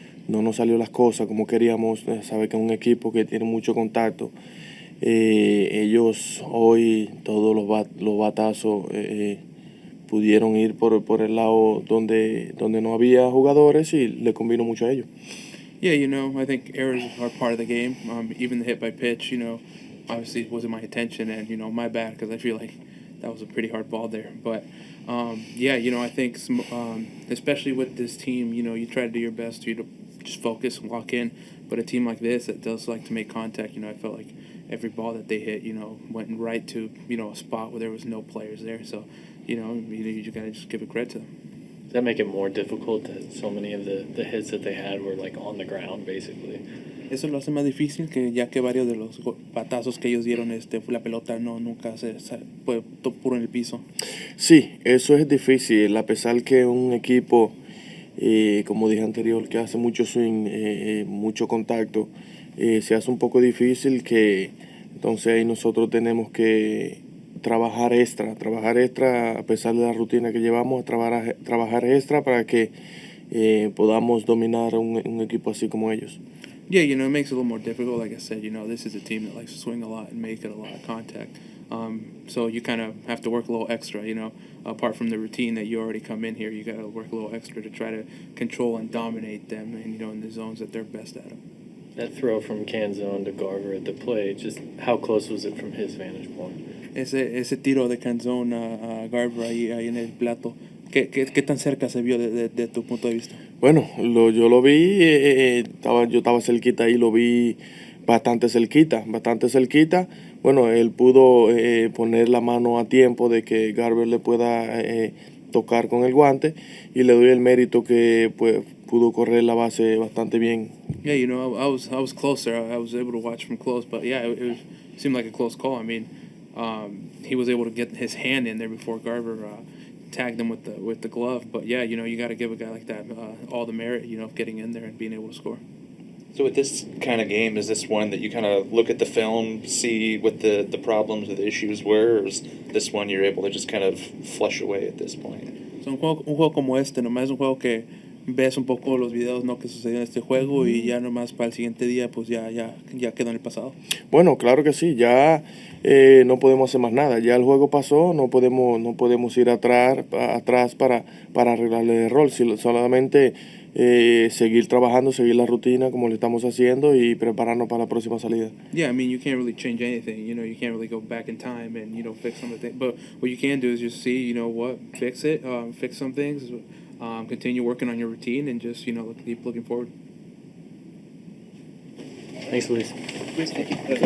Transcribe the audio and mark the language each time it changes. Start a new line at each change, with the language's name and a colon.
Spanish: No nos salió las cosas como queríamos. Sabe que es un equipo que tiene mucho contacto. Ellos hoy, todos los batazos pudieron ir por el lado donde no había jugadores y le convino mucho a ellos.
English: Yeah, I think errors are part of the game. Even the hit by pitch, obviously it wasn't my intention, and my bad, because I feel like that was a pretty hard ball there. But I think especially with this team, you try to do your best to just focus and lock in. But a team like this that does like to make contact, I felt like every ball that they hit, went right to a spot where there was no players there. So you gotta just give it credit to them. Does that make it more difficult that so many of the hits that they had were like on the ground, basically?
Spanish: Eso lo hace más difícil, que ya que varios de los patazos que ellos dieron, la pelota nunca fue puro en el piso. Sí, eso es difícil, a pesar que un equipo, como dije anterior, que hace mucho swing, mucho contacto, se hace un poco difícil, que entonces ahí nosotros tenemos que trabajar extra, a pesar de la rutina que llevamos, trabajar extra para que podamos dominar un equipo así como ellos.
English: Yeah, it makes it a little more difficult. Like I said, this is a team that likes to swing a lot and make it a lot of contact. So you kind of have to work a little extra, apart from the routine that you already come in here, you got to work a little extra to try to control and dominate them, and, in the zones that they're best at. That throw from Canzone to Garver at the plate, just how close was it from his vantage point?
Spanish: Ese tiro de Canzone a Garver ahí en el plato, ¿qué tan cerca se vio de tu punto de vista? Bueno, yo lo vi, yo estaba cerquita y lo vi bastante cerquita. Bueno, él pudo poner la mano a tiempo de que Garver le pueda tocar con el guante, y le doy el mérito que pues pudo correr la base bastante bien.
English: Yeah, I was closer. I was able to watch from close, but yeah, it seemed like a close call. I mean, he was able to get his hand in there before Garver tagged him with the glove. But yeah, you got to give a guy like that all the merit, of getting in there and being able to score. So with this kind of game, is this one that you kind of look at the film, see what the problems or the issues were, or is this one you're able to just kind of flush away at this point?
Spanish: So un juego como nomás es un juego que ves un poco los videos, que sucedió en este juego, y ya nomás para el siguiente día pues ya quedó en el pasado. Bueno, claro que sí, ya no podemos hacer más nada, ya el juego pasó, no podemos ir atrás para arreglar el error, solamente seguir trabajando, seguir la rutina como lo estamos haciendo y prepararnos para la próxima salida.
English: Yeah, I mean, you can't really change anything, you can't really go back in time and, fix some of the things, but what you can do is just see, fix it, fix some things, continue working on your routine, and just, keep looking forward. Thanks, Luis. Luis, thank you.